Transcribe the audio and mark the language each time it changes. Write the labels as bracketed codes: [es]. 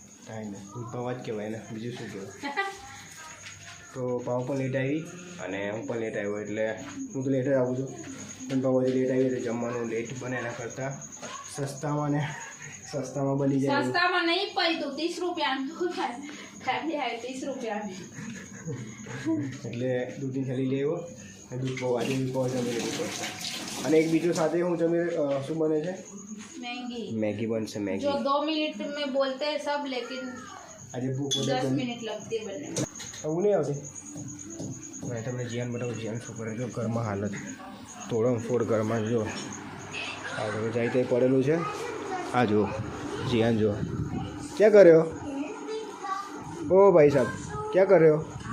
[gu] કાંઈ નહીં દૂધ પૌવા જ કહેવાય ને બીજું શું કહેવાય તો પાવ પણ લેટ આવી અને હું પણ લેટ આવ્યો એટલે હું તો લેટ જ આવું છું પણ પાવ હજી લેટ આવી એટલે જમવાનું લેટ બને એના કરતાં સસ્તામાં બની જાય સસ્તામાં નહીં પડ્યું 30 રૂપિયાનું ખાલી આવે 30 રૂપિયાનું એટલે દૂધની થેલી લેવો અને દૂધ પૌવા આજે દૂધ પૌવા જમી લેવું પડશે અને એક બીજું સાથે હું જમી શું બને છે मैगी बनसे मैगी [hi] जो 2 मिनट में बोलते हैं सब लेकिन आज भूख 10 मिनट लगती है बनने में [gu] હું નહીં આવતી મેં તમને જીયાન બતાવું જીયાન શું કરે જો ઘરમાં હાલત તોડમ ફોડ ઘરમાં જો આ હવે જાય તે પડેલું છે આ જો જીયાન જો ક્યાં કર્યો [hi] ओ भाई साहब क्या कर रहे हो